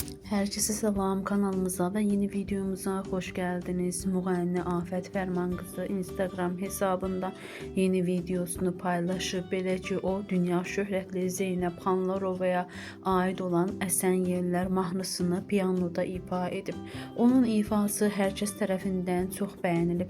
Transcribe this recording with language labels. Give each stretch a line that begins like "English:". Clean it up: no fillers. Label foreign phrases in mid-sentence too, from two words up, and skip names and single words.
Turkish: Herkese selam, kanalımıza ve yeni videomuza hoş geldiniz.
Azerbaijani: Müğənni Afət Fərman qızı Instagram hesabında yeni videosunu paylaşıb. Belə ki, o dünya şöhrətli Zeynəb Xanlarovaya ait olan Əsən Yellər mahnısını pianoda ifa edib. Onun ifası hər kəs tərəfindən çox bəyənilib.